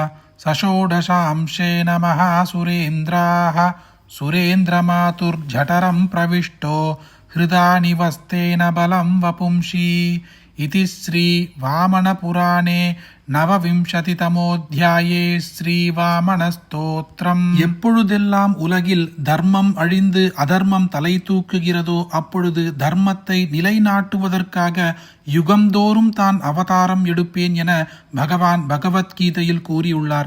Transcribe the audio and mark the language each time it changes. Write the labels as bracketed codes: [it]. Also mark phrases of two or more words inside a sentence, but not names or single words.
[sa] सषोडशांशेन महासुरेन्द्राः सुरेन्द्रमातुर्जठरं प्रविष्टो हृदा निवस्तेन बलं वपुंषि इति श्री वामनपुराणे 29तमोऽध्याये ஸ்ரீவாமனஸ்தோத்திரம். [ta] எப்பொழுதெல்லாம் உலகில் தர்மம் அழிந்து அதர்மம் தலை தூக்குகிறதோ அப்பொழுது தர்மத்தை நிலைநாட்டுவதற்காக யுகந்தோறும் தான் அவதாரம் எடுப்பேன் என பகவான் பகவத்கீதையில் கூறியுள்ளார்.